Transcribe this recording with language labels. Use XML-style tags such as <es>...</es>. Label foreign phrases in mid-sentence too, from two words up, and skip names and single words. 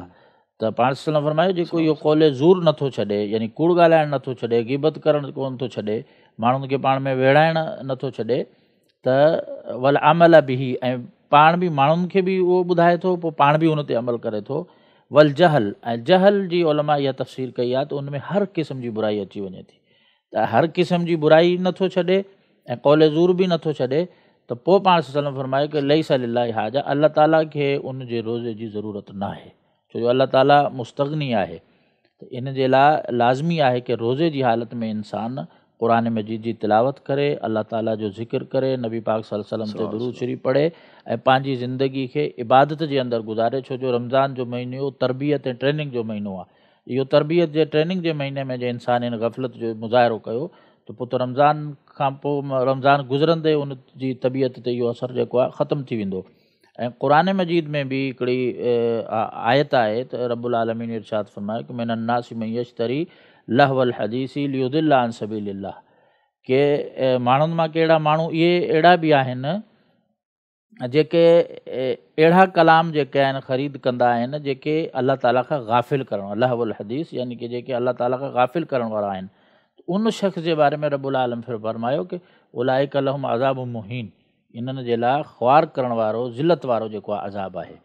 <sd>त पाण सल्लल्लाहु फरमायो जेको इहो</sd> <ar>قول زور</ar> <sd>नथो छॾे, यानी कूड़ ॻाल्हाइणु नथो छॾे, ग़ीबत करणु कोन थो छॾे, माण्हुनि खे पाण में विड़ाइणु नथो छॾे, त</sd> <ar>والعمل به,</ar> <sd>ऐं पाण बि माण्हुनि खे बि उहो ॿुधाए थो, पोइ पाण बि उन ते अमल करे थो।</sd> <ar>والجهل,</ar> <sd>ऐं जहल जी उलमा इहा तफ़सीर कई आहे त उन में हर क़िस्म जी बुराई अची वञे थी। त हर क़िस्म जी बुराई नथो छॾे ऐं</sd> <ar>قول زور</ar> <sd>बि नथो छॾे, त पोइ पाण सल्लल्लाहु फरमायो कि</sd> <ar>ليس لله حاجة,</ar> <sd>अल्लाह ताला खे उन जे रोज़े जी ज़रूरत न आहे, छो जो अल्लाह ताला मुस्तग़नी आहे। त इन जे लाइ लाज़मी आहे कि रोज़े जी हालत में इंसानु क़ुरान मजीद जी तिलावत करे, अल्लाह ताला जो ज़िक्र करे, नबी पाक</sd> <ar>صلى الله عليه وسلم</ar> <sd>ते दुरूद शरीफ़ पढ़े ऐं पंहिंजी ज़िंदगी खे इबादत जे अंदरि गुज़ारे। छो जो रमज़ान जो महीनो तरबियत ऐं ट्रेनिंग जो महीनो आहे। इहो तरबियत जे ट्रेनिंग जे महीने में जे इंसान इन ग़फ़लत जो मुज़ाहिरो कयो त पोइ त रमज़ान खां पोइ रमज़ान गुज़रंदे उन जी तबियत ते इहो असरु जेको आहे ख़तमु थी वेंदो। ऐं क़ुरान मजीद में बि हिकिड़ी आयत आहे त रब्बुल आलमीन इरशाद फरमायो कि</sd> <ar>من الناس من يشتري لهو الحديث ليضل عن سبيل الله,</ar> <sd>के माण्हुनि मां कहिड़ा माण्हू इहे अहिड़ा बि आहिनि जेके अहिड़ा कलाम जेके आहिनि ख़रीद कंदा आहिनि जेके अल्लाह ताला खां गाफ़िल करण वारा,</sd> <ar>لهو الحديث</ar> <sd>यानी कि जेके अल्लाह ताला खां गाफ़िल करण वारा आहिनि। उन शख़्स जे बारे में रब्बुल आलम फरमायो कि</sd> <ar>أولئك لهم عذاب مهين,</ar> <sd>इन्हनि जे लाइ ख़्वार करण वारो, ज़िलत वारो जेको आहे अज़ाब आहे।</sd>